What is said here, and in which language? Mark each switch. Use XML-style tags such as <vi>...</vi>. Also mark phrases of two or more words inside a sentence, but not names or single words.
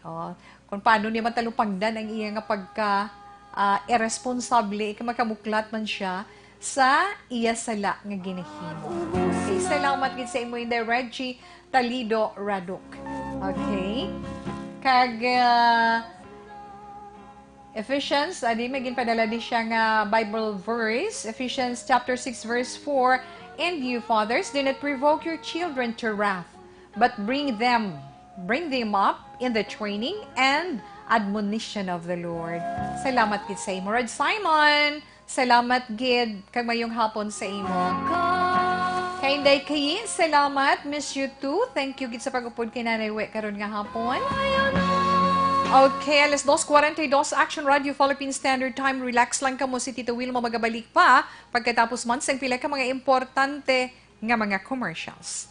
<hil>Kung paano niya matalupangdan ang iya nga pagka irresponsable, makamuklat man siya sa iya sala nga ginahimo. Okay, salamat gid sa imo Inday Reggie Talido Radok.</hil> <en>Okay? Kag Ephesians,</en> <hil>adi maging padala di siya nga</hil> <en>Bible verse, Ephesians chapter 6 verse 4, and you fathers, do not provoke your children to wrath, but bring them up in the training and admonition of the Lord.</en> <hil>Salamat gid sa imo. Rod Simon, salamat gid kag mayong hapon sa imo. Kay Inday Kayi, salamat.</hil> <en>Miss you too. Thank you</en> <hil>gid sa pag-upod kay Nanay We karon nga hapon. Okay, alas 2:42, Action Radio</hil> <en>Philippine Standard Time.</en> <hil>Relax lang ka mo, si Tito Wilma magabalik pa pagkatapos man sang pila ka mga importante nga mga commercials.</hil>